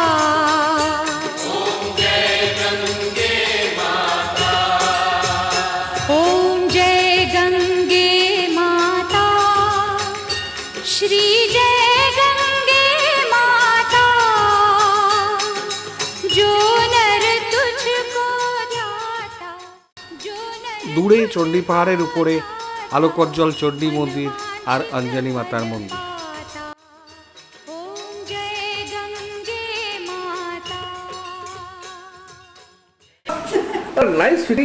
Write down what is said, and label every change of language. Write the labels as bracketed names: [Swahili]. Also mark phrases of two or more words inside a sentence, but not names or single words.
[Hindi] ओम जय गंगे माता, श्री जय गंगे माता, जो नर तुझको ध्याता, जो नर [Bangla] দূরে চণ্ডী পাহাড়ের উপরে আলোকজ্জ্বল চণ্ডী মন্দির আর অঞ্জনী মাতার মন্দির। [Hindi] ध्याता। ओम जय गंगे माता। [English] nice fitting.